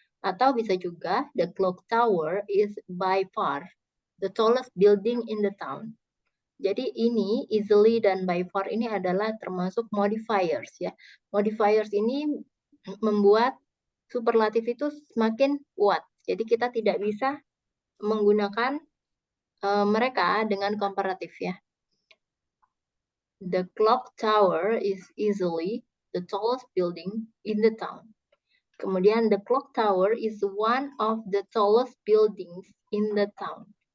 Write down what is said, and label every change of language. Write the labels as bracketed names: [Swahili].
[Indonesian] Atau bisa juga [English] the clock tower is by far the tallest building in the town. [Indonesian] Jadi ini easily dan by far ini adalah termasuk modifiers ya. Modifiers ini membuat superlatif itu semakin kuat. Jadi kita tidak bisa menggunakan mereka dengan komparatif ya. [English] The clock tower is easily the tallest building in the town. [Indonesian] Kemudian [English] the clock tower is one of the tallest buildings in the town.